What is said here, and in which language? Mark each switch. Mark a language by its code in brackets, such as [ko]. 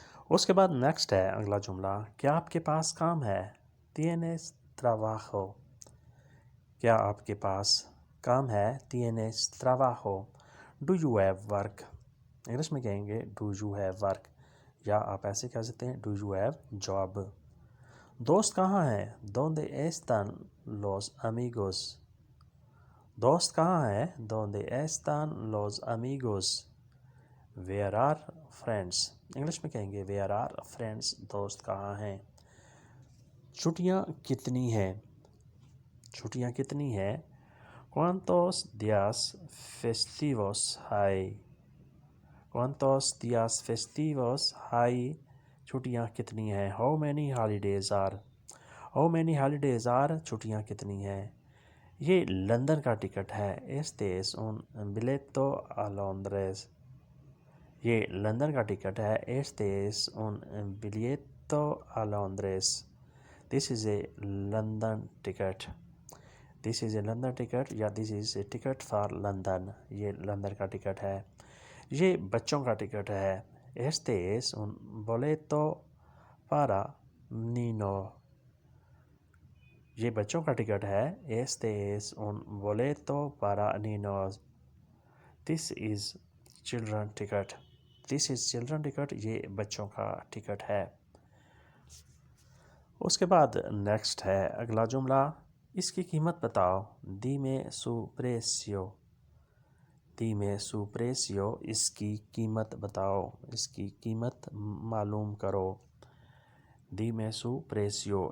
[ur] اس کے بعد نیکسٹ ہے اگلا جملہ، کیا آپ کے پاس کام ہے، [es] tienes trabajo، [ur] کیا آپ کے پاس کام ہے، tienes trabajo۔ [en] do you have work، [ur] English میں کہیں گے do you have work، یا آپ ایسے کہہ سکتے ہیں [en] Do you have job. [ur] دوست کہاں ہیں؟ [es] ¿Dónde están los amigos? [ur] دوست کہاں ہیں؟ [es] ¿Dónde están los amigos? [en] Where are friends? [ur] English میں کہیں گے [en] where are friends. [ur] دوست کہاں ہیں؟ چھٹیاں کتنی ہیں؟ چھٹیاں کتنی ہیں؟ [es] ¿Cuántos días festivos hay? ¿Cuántos días festivos hay? [ur] چھٹیاں کتنی ہیں؟ [en] How many holidays are? How many holidays are? [ur] چھٹیاں کتنی ہیں؟ یہ لندن کا ٹکٹ ہے. [es] Este es un biletto a Londres. [ur] یہ لندن کا ٹکٹ ہے. [es] Este es un biglietto a Londres. [en] This is a London ticket. This is a London ticket [ur] یا [en] this is a ticket for London. [ur] یہ London کا ticket ہے. یہ بچوں کا ٹکٹ ہے. [es] Este es un boleto para niños. [ur] یہ بچوں کا ٹکٹ ہے. [es] Este es un boleto para niños. [en] This is children ticket. This is children ticket. [ur] یہ بچوں کا ٹکٹ ہے. اس کے بعد نیکسٹ ہے اگلا جملہ. اس کی قیمت بتاؤ. [es] Dime su precio. Dime su precio. [ur] اس کی قیمت بتاؤ. اس کی قیمت معلوم کرو. [es] Dime su precio.